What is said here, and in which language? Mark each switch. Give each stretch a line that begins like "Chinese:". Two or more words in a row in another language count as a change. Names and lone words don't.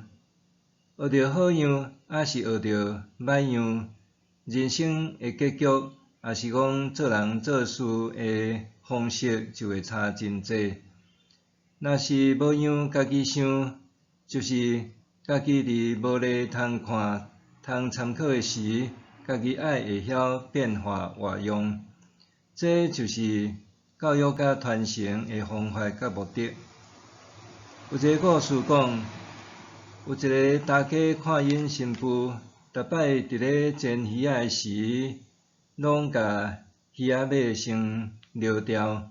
Min Nan Chinese: 学着好样，还是学着歹样，人生的结局，也是讲做人做事的方式，就会差真济。若是无样家己想，就是家己伫无咧通看、通参考的时，家己爱会晓变化活用。这就是教育甲传承的方法甲目的。有一个故事讲，有一个大家看因新妇，逐摆伫咧煎鱼仔的时，拢甲鱼仔尾先撩掉。